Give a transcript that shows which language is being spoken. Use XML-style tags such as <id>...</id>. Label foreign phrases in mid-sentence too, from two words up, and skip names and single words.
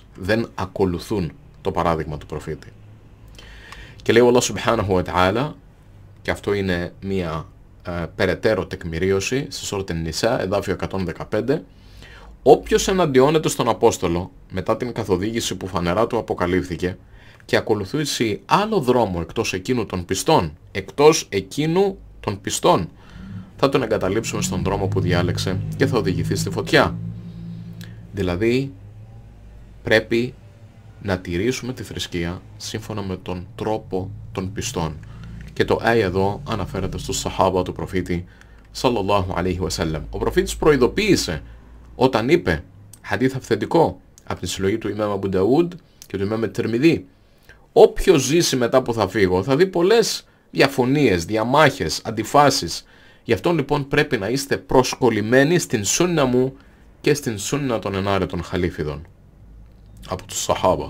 <el>Δεν ακολουθούν το παράδειγμα του προφήτη. Και λέει ο</el> <ar>الله سبحانه وتعالى,</ar> <el>και αυτό είναι μια περαιτέρω τεκμηρίωση στη σούρα Νισά, εδάφιο 115, όποιος εναντιώνεται στον Απόστολο μετά την καθοδήγηση που φανερά του αποκαλύφθηκε και ακολουθήσει άλλο δρόμο εκτός εκείνου των πιστών, θα τον εγκαταλείψουμε στον δρόμο που διάλεξε και θα οδηγηθεί στη φωτιά. Δηλαδή πρέπει να τηρήσουμε τη θρησκεία σύμφωνα με τον τρόπο των πιστών. Και το άι εδώ αναφέρεται στους Σαχάμπα του προφήτη</el> <ar>صلى الله عليه وسلم.</ar> <el>Ο προφήτης προειδοποίησε όταν είπε, χαδίθ αυθεντικό από τη συλλογή του Ιμάμ Αμπου Νταούντ, και του Ιμάμ Τιρμιδί. Όποιος ζήσει μετά που θα φύγω θα δει πολλές διαφωνίες, διαμάχες, αντιφάσεις. Γι' αυτό λοιπόν πρέπει να είστε προσκολλημένοι στην σунνα μου και στην σунνα των ενάρετων χαλίφιδων από τους Σαχάμπα.</el>